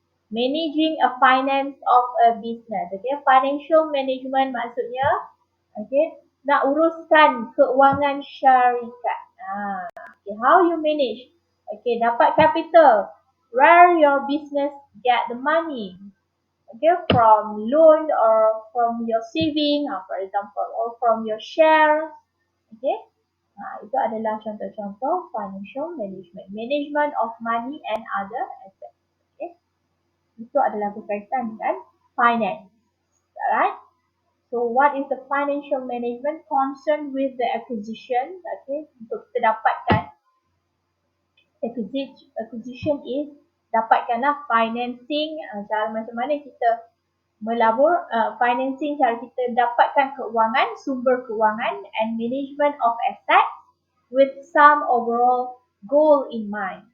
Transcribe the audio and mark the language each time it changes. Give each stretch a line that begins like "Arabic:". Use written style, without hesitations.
English: Managing a finance of a business, okay, financial management
Malay: maksudnya, okay, nak uruskan keuangan syarikat.
English: Okay, how you manage? Okay,
Malay: dapat
English: capital. Where your business get the money? Okay, from loan or from your saving, for example, or from your share.
Malay: Okay, itu adalah contoh-contoh financial management.
English: Management of money and other assets.
Malay: Okay, itu adalah berkaitan dengan finance.
English: Alright. So what is the financial management concerned with the acquisition?
Malay: Okay, untuk kita dapatkan
English: acquisition is
Malay: dapatkanlah financing, cara macam mana kita melabur financing, cara kita dapatkan keuangan, sumber keuangan
English: and management of assets with some overall goal in mind.